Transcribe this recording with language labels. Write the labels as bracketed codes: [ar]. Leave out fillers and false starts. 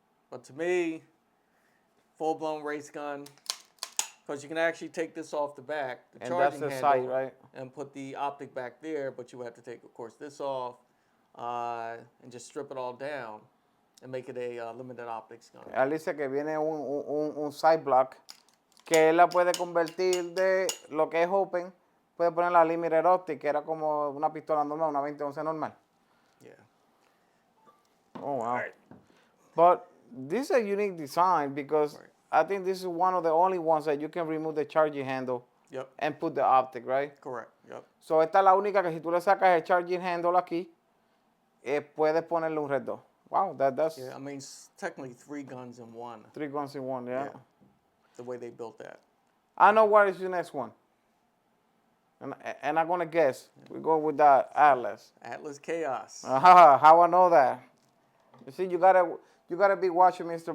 [en] But to me, full-blown race gun, because you can actually take this off the back, the and charging that's the handle, sight, right? and put the optic back there, but you would have to take, of course, this off and just strip it all down and make it a limited optics gun. [es] Él dice que viene un side block que él la puede convertir de lo que es open, puede poner la limited optic, que era como una pistola normal, una 2011 normal. [en] Yeah. Oh, wow. Right. But this is a unique design because I think this is one of the only ones that you can remove the charging handle and put the optic, right? Correct. Yep. [es] So esta es la única que si tú le sacas el charging handle aquí, puedes ponerle un red dot. [en] Wow, that's... Yeah, I mean, it's technically 3 guns in one. 3 guns in one, yeah. The way they built that. I know what is your next one. And I'm going to guess. We go with that Atlas. Atlas Chaos. How I know that? You see, you gotta be watching Mr.